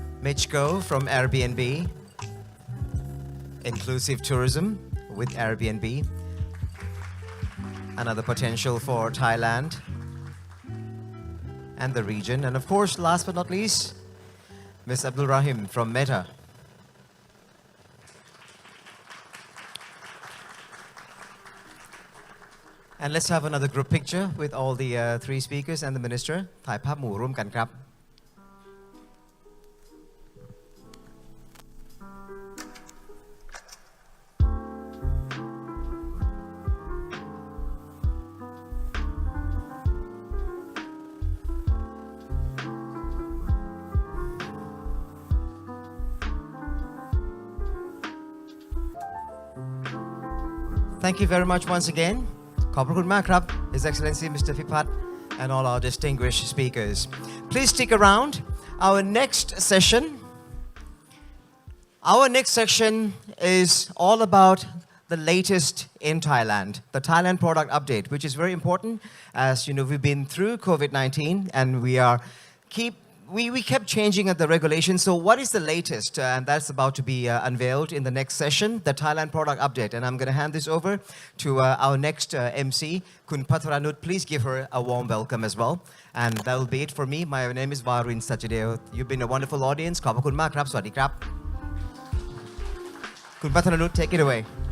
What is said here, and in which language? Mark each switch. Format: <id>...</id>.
<en>Mich Goh from Airbnb, inclusive tourism with Airbnb, another potential for Thailand and the region. And of course, last but not least, Ms. Abdulrahim from Meta. And let's have another group picture with all the 3 speakers and the minister.</en> <th>ถ่ายภาพหมู่ร่วมกันครับ</th> <en>Thank you very much once again.</en> <th>ขอบคุณมากครับ</th> <en>His Excellency Mr. Phiphat and all our distinguished speakers. Please stick around. Our next section is all about the latest in Thailand, the Thailand product update, which is very important. As you know, we've been through COVID-19 and we kept changing at the regulations. So what is the latest? And that's about to be unveiled in the next session, the Thailand product update. And I'm going to hand this over to our next MC, Kun Patharanut. Please give her a warm welcome as well. And that will be it for me. My name is Varin Sachadeo. You've been a wonderful audience.</en> <th>ขอบคุณมากครับ สวัสดีครับ</th> <en>Kun Patharanut, take it away.</en>